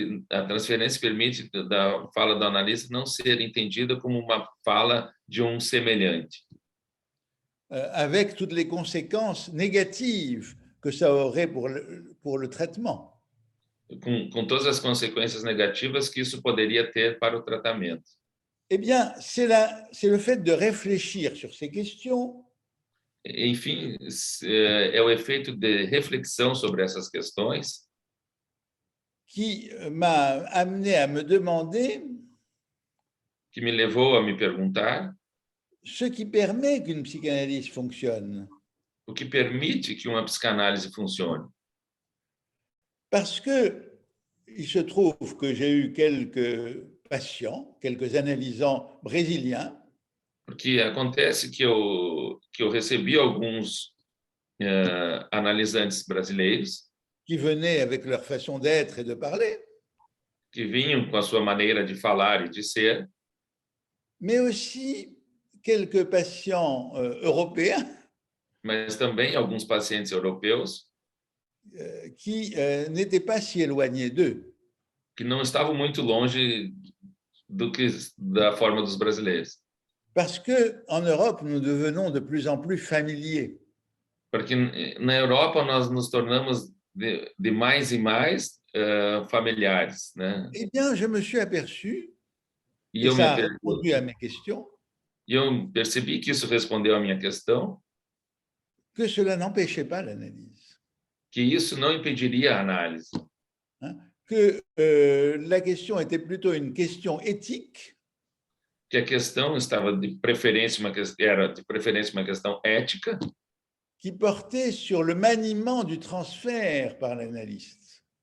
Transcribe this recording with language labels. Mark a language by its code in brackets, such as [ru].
[pt] A transferência permite da fala do analista não ser entendida como uma fala de um semelhante. [fr] Avec toutes les conséquences négatives que ça aurait pour le traitement. [pt] Com todas as consequências negativas que isso poderia ter para o tratamento. [fr] Eh bien, c'est le fait de réfléchir sur ces questions. [pt] Enfim, é o efeito de reflexão sobre essas questões [fr] qui m'a amené à me demander [pt] que me levou a me perguntar [fr] ce qui permet qu'une psychanalyse fonctionne. [pt] O que permite que uma psicanálise funcione. [fr] Parce que il se trouve que j'ai eu quelques patients, quelques analysants brésiliens. [pt] Porque acontece que eu recebi alguns analisantes brasileiros [fr] qui venaient avec leur façon d'être et de parler, [pt] que vinham com a sua maneira de falar e de ser, [fr] mais aussi quelques patients européens, [pt] mas também alguns pacientes europeus [fr] qui n'étaient pas si éloignés d'eux. [pt] Que não estavam muito longe da forma dos brasileiros. [fr] Parce que en Europe, nous devenons de plus en plus familiers. [pt] Porque na Europa nós nos tornamos de mais e mais familiares, né? [fr] Eh bien, je me suis aperçu, [pt] E [fr] et ça a répondu à mes questions, [pt] eu percebi que isso respondeu à minha questão, [fr] que cela n'empêchait pas l'analyse. [pt] Que isso não impediria a análise. [fr] Que la question était plutôt une question éthique. [pt] Que a questão estava era de preferência uma questão ética. [fr] Qui portait sur le maniement du transfert par l'analyste.